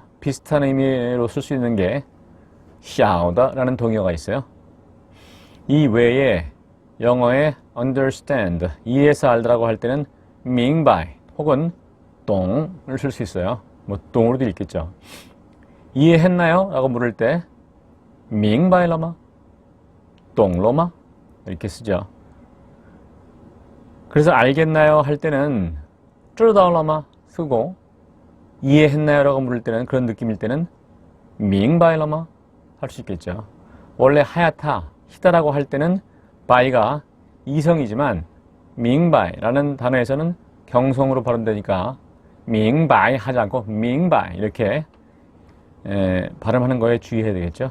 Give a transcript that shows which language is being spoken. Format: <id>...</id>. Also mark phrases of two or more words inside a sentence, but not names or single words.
<ko>비슷한 의미로 쓸 수 있는 게 晓得 라는 동의어가 있어요. 이 외에 영어의 understand, 이해해서 알다라고 할 때는 明白 혹은 懂을 쓸 수 있어요. 뭐 懂으로도 읽겠죠. 이해했나요? 라고 물을 때</ko> <zh>明白了吗? 懂了吗?</zh> <ko>이렇게 쓰죠. 그래서 알겠나요? 할 때는</ko> <zh>知道了吗?</zh> <ko>쓰고 이해했나요? 라고 물을 때는 그런 느낌일 때는</ko> <zh>明白了吗?</zh> <ko>할 수 있겠죠. 원래 하얗다, 희다라고 할 때는 바이가 이성이지만 明白 라는 단어에서는 경성으로 발음되니까 明白 하지 않고 明白 이렇게 발음하는 거에 주의해야 되겠죠.</ko>